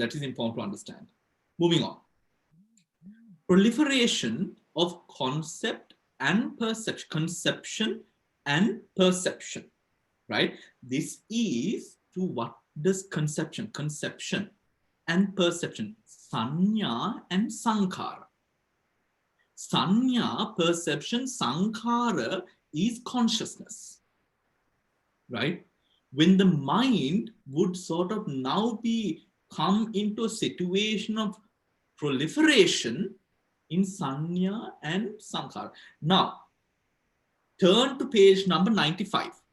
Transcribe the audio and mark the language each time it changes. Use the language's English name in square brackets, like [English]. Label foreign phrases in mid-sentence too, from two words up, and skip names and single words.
[English] That is important to understand. Moving on. Proliferation of concept and perception, conception and perception, right? This is to what does conception and perception, [Pali] sanya and sankhara. [English] Sanya, perception, sankhara is consciousness, right? When the mind would sort of now come into a situation of proliferation in sanya and sankhara. Now, turn to page number 95.